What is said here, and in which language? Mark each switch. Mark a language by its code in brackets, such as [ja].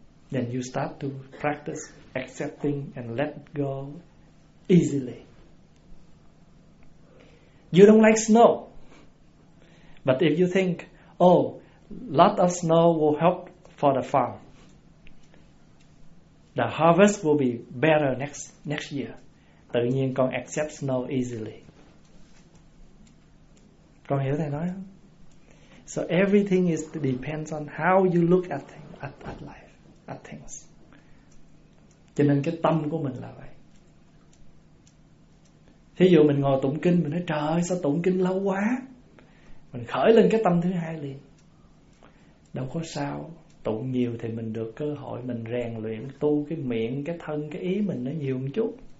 [en] Then you start to practice accepting and let go easily. You don't like snow. But if you think, oh, lot of snow will help for the farm. The harvest will be better next year. [vi] Tự nhiên con [en] accept snow easily. [vi] Con hiểu thầy nói không? [en] So everything is depends on how you look at things, at life, at things. [vi] Cho nên cái tâm của mình là vậy. Thí dụ mình ngồi tụng kinh, mình nói trời ơi sao tụng kinh lâu quá. Mình khởi lên cái tâm thứ hai liền. Đâu có sao, tụng nhiều thì mình được cơ hội mình rèn luyện tu cái miệng, cái thân, cái ý mình nó nhiều một chút.